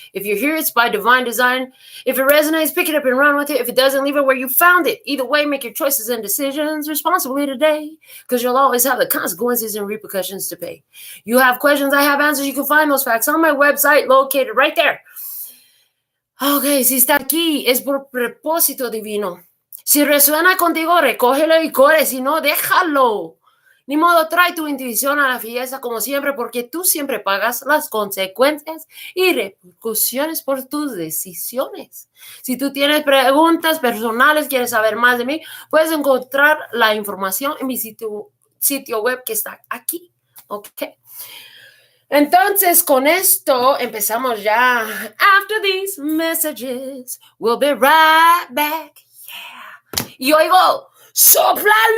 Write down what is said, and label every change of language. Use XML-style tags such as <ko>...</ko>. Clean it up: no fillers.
<en>If you're here, it's by divine design. If it resonates, pick it up and run with it. If it doesn't, leave it where you found it. Either way, make your choices and decisions responsibly today, because you'll always have the consequences and repercussions to pay. You have questions, I have answers. You can find those facts on my website, located right there.</en> <es>Ok, si está aquí, es por propósito divino. Si resuena contigo, recógelo y corre. Si no, déjalo. Ni modo, trae tu intuición a la fiesta como siempre, porque tú siempre pagas las consecuencias y repercusiones por tus decisiones. Si tú tienes preguntas personales, quieres saber más de mí, puedes encontrar la información en mi sitio web que está aquí. Ok. Entonces, con esto empezamos ya.</es> <en>After these messages, we'll be right back. Yeah.</en> <es>Y oigo, ¡sóplalo!</es>